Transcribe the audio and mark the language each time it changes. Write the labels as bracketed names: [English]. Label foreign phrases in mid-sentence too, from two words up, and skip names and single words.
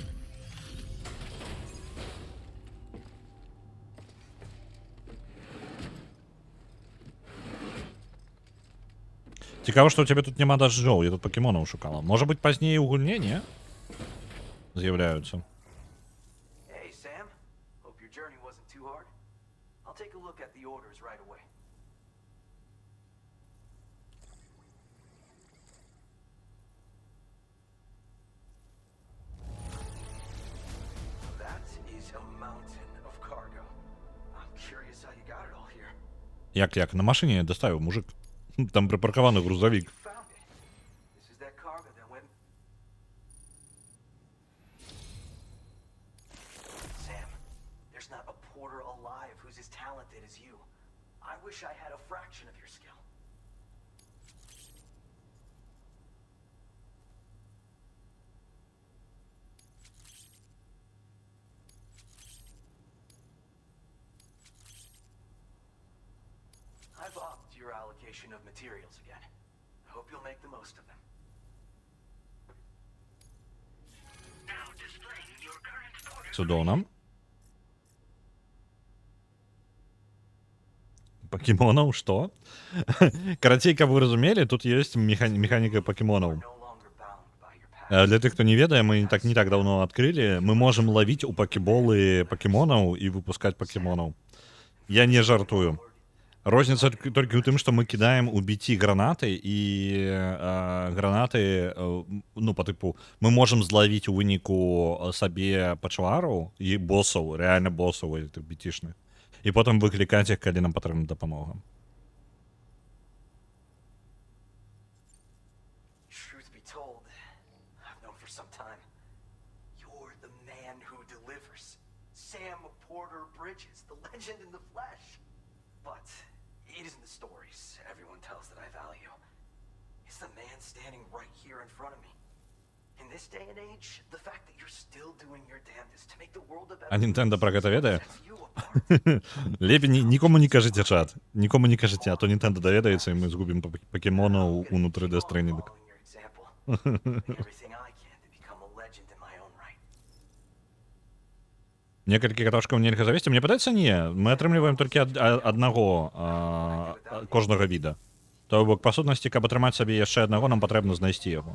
[Belarusian] Цікава, што ў цябе тут няма дажджоў, я тут пакемонаў шукала. Можа быць, пазней у гульне, не? З'яўляюцца. [English] Hey, Sam. Hope your journey wasn't too hard. I'll take a look at the orders right away. That is a mountain of cargo. I'm curious how you got it all here. [Ukrainian] Як? На машине доставив мужик. Там припаркований грузовик. [English] Found it. This is that cargo that went. Sam, there's not a porter alive who's as talented as you. I wish I had a fraction of your skill. I've upped your allocation of materials again. I hope you'll make the most of them. Now displaying your current order. [Belarusian] Цудоўна. [Russian] Покемонов, что? [Belarusian] Карацей, каб вы разумелі, тут есть механіка покемонов. [English] No longer bound by your past. [Belarusian] Для тых, хто не ведае, [Russian] мы не так давно открыли. Мы можем ловить у покеболы покемонов и выпускать покемонов. [Belarusian] Я не жартую. Розніца толькі ў тым, што мы кідаем у BT гранаты, і гранаты, ну, па тыпу, мы можам злавіць у выніку сабе пачвару і босаў, рэальна босаў гэтых BT-шных. І потым выклікаць іх, калі нам патрэбна дапамога. [English] Truth be told, I've known for some time. You're the man who delivers. Sam Porter Bridges, the legend in the flesh. But It isn't the stories everyone tells that I value. It's the man standing right here in front of me. In this day and age, the fact that you're still doing your damnedest to make the world a better [Belarusian] А Nintendo про гэта ведае? [English] sets you apart. [Belarusian] Лепей нікому не кажыце, чат. Нікому не кажыце, а то Nintendo даведаецца, і мы згубім пакемонаў унутры Death Stranding. [English] Following your example. Doing everything I can to become a legend in my own right. [Belarusian] Некалькі каташкаў нельга завесці. Мне падаецца, не. Мы атрымліваем толькі аднаго кожнага віда. То бок, па сутнасці, каб атрымаць сабе яшчэ аднаго, нам патрэбна знайсці яго.